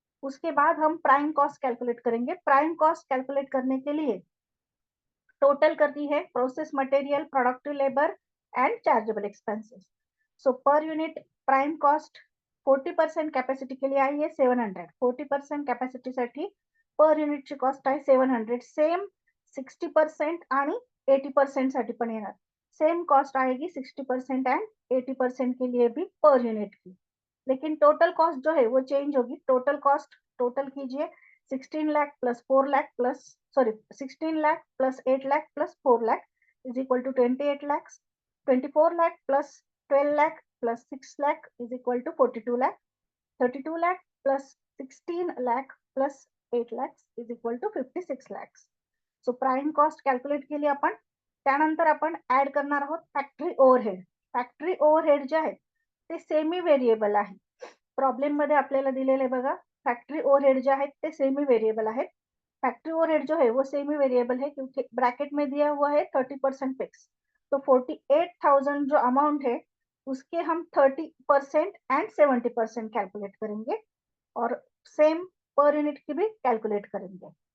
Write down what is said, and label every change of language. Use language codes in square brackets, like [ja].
[hi] उसके बाद हम प्राइम कॉस्ट कैलकुलेट करेंगे। प्राइम कॉस्ट कैलकुलेट करने के लिए टोटल करती है process material, productive labour and chargeable expenses. So per unit prime cost 40% capacity के लिए आई है 700। [mr] 40% कैपेसिटी साठी पर युनिटची कॉस्ट आहे 700। सेम 60% आणि 80% साठी पण येणार। [hi] सेम कॉस्ट आएगी 60% एंड 80% के लिए भी पर यूनिट की, लेकिन टोटल कॉस्ट जो है वो चेंज होगी। टोटल कॉस्ट टोटल कीजिए 16 lakh plus 4 lakh plus [en] 16 lakh plus 8 lakh plus 4 lakh is equal to 28 lakhs. 24 lakh plus 12 lakh plus 6 lakh is equal to 42 lakh. 32 lakh plus 16 lakh plus 8 lakhs is equal to 56 lakhs. [mr] So prime cost calculate केली आपण। त्यानंतर आपण add करणार आहोत factory overhead. Factory overhead जे आहे ते semi variable आहे। प्रॉब्लेम मध्ये आपल्याला दिलेले बघा, फैक्ट्री ओवरहेड जो है ते सेमी वेरिएबल है। [hi] फैक्ट्री ओवरहेड जो है वो सेमी वेरिएबल है, क्योंकि ब्रैकेट में दिया हुआ है 30% फिक्स। तो 48,000 जो अमाउंट है उसके हम 30% एंड 70% कैलकुलेट करेंगे और सेम पर यूनिट की भी कैलकुलेट करेंगे।